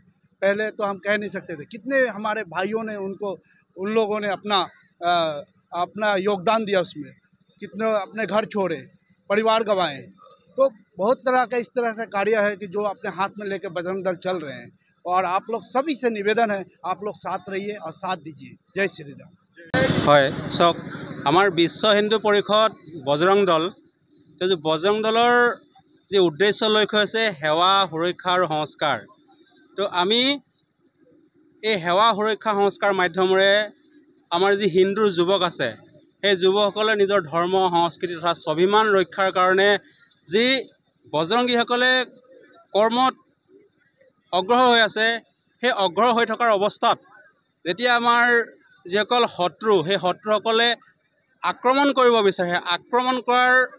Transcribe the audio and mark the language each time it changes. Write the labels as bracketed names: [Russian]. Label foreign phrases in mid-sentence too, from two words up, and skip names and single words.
[Hindi] पहले तो हम कह नहीं सकते थे। कितने हमारे भाइयों ने उन लोगों ने अपना योगदान दिया उसमें। कितने अपने घर छोड़े, परिवार गंवाए। तो बहुत तरह का इस तरह से कार्य है कि जो अपने हाथ में लेकर बजरंग दल चल रहे हैं। और आप लोग सभी से निवेदन है, आप लोग साथ रहिए और साथ दीजिए। जय श्री राम। [Assamese] হয় চাওক, আমাৰ বিশ্ব হিন্দু পৰিষদ বজৰং দল, বজৰং দলৰ যি উদ্দেশ্য লক্ষ্য আছে সেৱা, সুৰক্ষা আৰু সংস্কাৰ। তো আমি এই সেৱা, সুৰক্ষা, সংস্কাৰ মাধ্যমেৰে আমাৰ যি হিন্দুৰ যুৱক আছে সেই যুৱকসকলে নিজৰ ধৰ্ম, সংস্কৃতি তথা স্বাভিমান ৰক্ষাৰ কাৰণে যি বজৰংগীসকলে কৰ্মত অগ্ৰসৰ হৈ আছে, সেই অগ্ৰসৰ হৈ থকাৰ অৱস্থাত যেতিয়া আমাৰ যিসকল শত্ৰু, সেই শত্ৰুসকলে আক্ৰমণ কৰিব বিচাৰে, আক্ৰমণ কৰাৰ